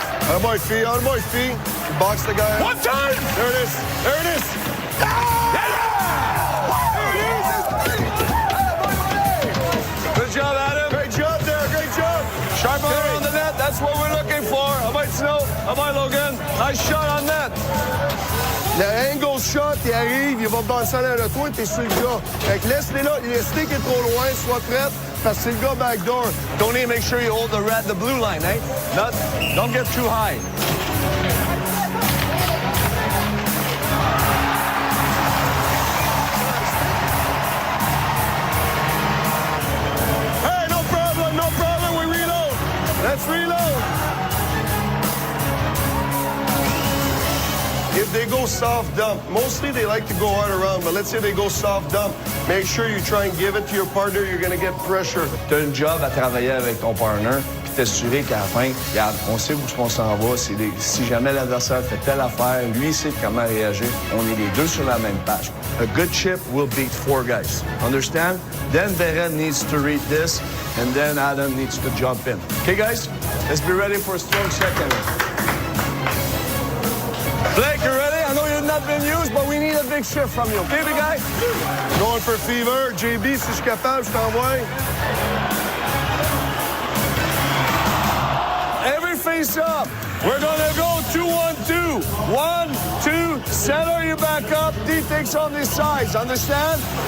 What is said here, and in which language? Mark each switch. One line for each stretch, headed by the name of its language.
English: On boy, feet. Box the guy. One time! There it is. There it is. Good job, Adam. Great job there. Great job. Sharp around the net. That's what we're looking for. How about Snow? How about Logan? Nice shot on net.
French: Le angle shot, il arrive, il va bouncer à l'air de toi, t'es sur le gars. Fait que laisse-les là, le stick est trop loin, sois prête, parce que c'est le gars backdoor.
English: Tony, make sure you hold the blue line, eh? Don't get too high. Hey, no problem, we reload. Let's reload. If they go soft dump, mostly they like to go hard around, but let's say they go soft dump, make sure you try and give it to your partner, you're going to get pressure.
French: Tu as un job à travailler avec ton partner, puis t'assurer qu'à la fin, regarde, on sait où on s'en va. Si jamais l'adversaire fait telle affaire, lui sait comment réagir. On est les deux sur la même page.
English: A good chip will beat 4 guys. Understand? Then Beret needs to read this, and then Adam needs to jump in. Okay, guys? Let's be ready for a strong second. Blake, you ready? I know you've not been used, but we need a big shift from you. Okay, big guy? Going for fever.
French: JB, si je suis capable, je t'envoie.
English: Every face up. We're going to go 2-1-2. 1-2. Center you back up. D takes on these sides. Understand?